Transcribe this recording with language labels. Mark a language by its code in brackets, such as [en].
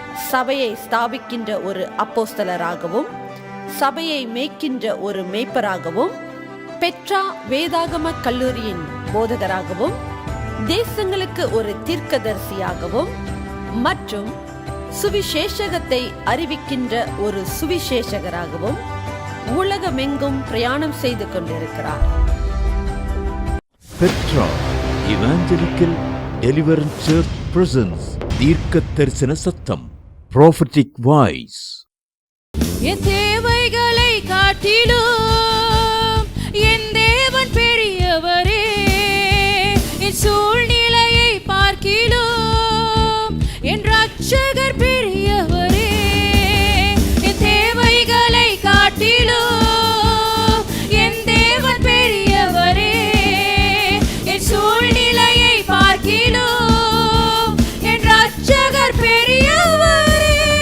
[ta] சபையை ஸ்தாபிக்கின்ற ஒரு அப்போஸ்தலராகவும் சபையை மேய்க்கின்ற ஒரு மேய்ப்பராகவும் பெட்ரா வேதாகம கல்லூரியின் போதகராகவும் தேசங்களுக்கு ஒரு தீர்க்கதரிசியாகவும் மற்றும் சுவிசேஷகத்தை அறிவிக்கின்ற ஒரு சுவிசேஷகராகவும் உலகமெங்கும் பிரயாணம் செய்து கொண்டிருக்கிறார். [en] Petra Evangelical Deliverance Church presents [ta] தீர்க்க தரிசன சத்தம், [en] prophetic voice. [ta] என் தேவைகளை காட்டிலும் என் தேவன் பெரியவரே, என் சூழ்நிலையை பார்க்கிலும் என் ரட்சகர் பெரியவரே. என் தேவைகளை காட்டிலும் என் தேவன் பெரியவரே, என் சூழ்நிலையை பார்க்கிலும் என் ரட்சகர் பெரியவரே.